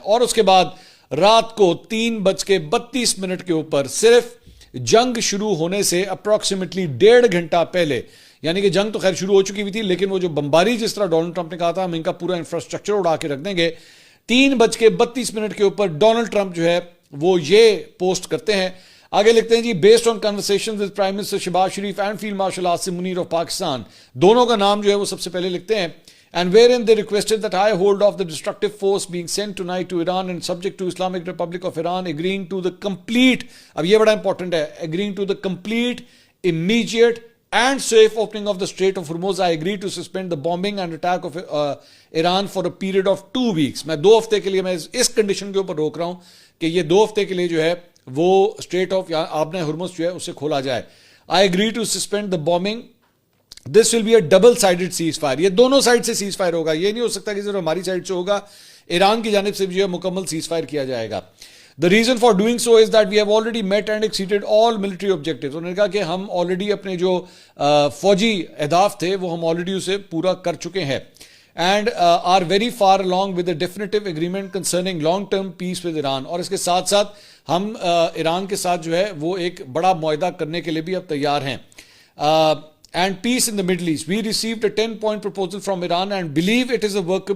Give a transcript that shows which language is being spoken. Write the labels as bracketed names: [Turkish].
[Urdu] اور اس کے بعد رات کو 3:32 کے اوپر صرف جنگ شروع ہونے سے اپروکسیمیٹلی 1.5 گھنٹہ پہلے, یعنی کہ جنگ تو خیر شروع ہو چکی ہوئی تھی لیکن وہ جو بمباری جس طرح ڈونلڈ ٹرمپ نے کہا تھا ہم ان کا پورا انفراسٹرکچر اڑا کے رکھ دیں گے, 3:32 کے اوپر ڈونلڈ ٹرمپ جو ہے وہ یہ پوسٹ کرتے ہیں. آگے لکھتے ہیں جی, [English] based on conversation with prime minister Shehbaz Sharif and field marshal Asim Munir of Pakistan, [Urdu] دونوں کا نام جو ہے وہ سب سے پہلے لکھتے ہیں. [English] And wherein they requested that I hold off the destructive force being sent tonight to Iran and subject to Islamic Republic of Iran, agreeing to the complete, [Urdu] اب یہ بڑا important ہے, [English] agreeing to the complete, immediate and safe opening of the Strait of Hormuz. I agree to suspend the bombing and attack of Iran for a period of 2 weeks. [Urdu] میں 2 ہفتے کے لیے میں اس condition کے اوپر روک رہا ہوں کہ یہ 2 ہفتے کے لیے جو ہے وہ اسٹریٹ آف آبن ہرمز جو ہے اسے کھولا جائے. [English] I agree to suspend the bombing. This will be a double sided cease fire. [Urdu] یہ دونوں سائڈ سے سیز فائر ہوگا, یہ نہیں ہو سکتا کہ صرف ہماری سائڈ سے ہوگا, ایران کی جانب سے بھی جو ہے مکمل سیز فائر کیا جائے گا. [English] The reason for doing so is that we have already met and exceeded all military objectives. [Urdu] انہوں نے کہا کہ ہم آلریڈی اپنے جو فوجی اہداف تھے وہ ہم آلریڈی اسے پورا کر چکے ہیں. [English] And are very far along with the definitive agreement concerning long-term peace with Iran. [Urdu] اور اس کے ساتھ ساتھ ہم ایران کے ساتھ جو ہے وہ ایک بڑا معاہدہ کرنے کے لیے بھی اب تیار ہیں. [English] And peace in the Middle East. We received a 10-point proposal from Iran and believe it is a workable